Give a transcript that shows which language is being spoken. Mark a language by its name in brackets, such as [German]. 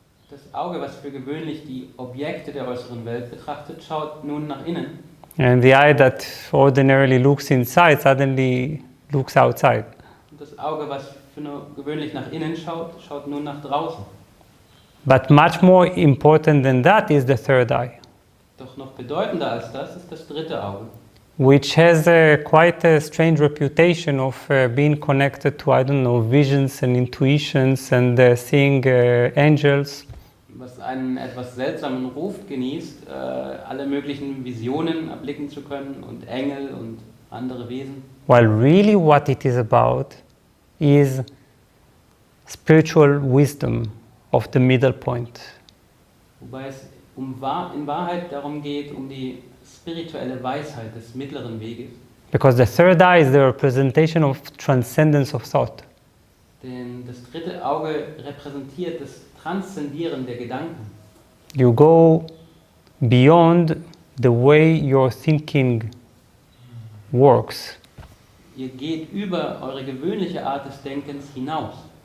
[German] Das Auge, was für gewöhnlich die Objekte der äußeren Welt betrachtet, schaut nun nach innen. [English] And the eye that ordinarily looks inside suddenly looks outside. [German] Und das Auge, was für gewöhnlich nach innen schaut, schaut nun nach draußen. [English] But much more important than that is the third eye. [German] Doch noch bedeutender als das ist das dritte Auge. [English] Which has quite a strange reputation of being connected to, I don't know, visions and intuitions and seeing angels. [German] Was einen etwas seltsamen Ruf genießt, alle möglichen Visionen erblicken zu können und Engel und andere Wesen. [English] While really what it is about is spiritual wisdom of the middle point. [German] Wobei es in Wahrheit darum geht, um die spirituelle Weisheit des mittleren Weges. [English] Because the third eye is the representation of transcendence of thought. [German] Denn das dritte Auge repräsentiert das Transzendieren der Gedanken. [English] You go beyond the way your thinking works. [German] Ihr geht über eure gewöhnliche Art des Denkens hinaus.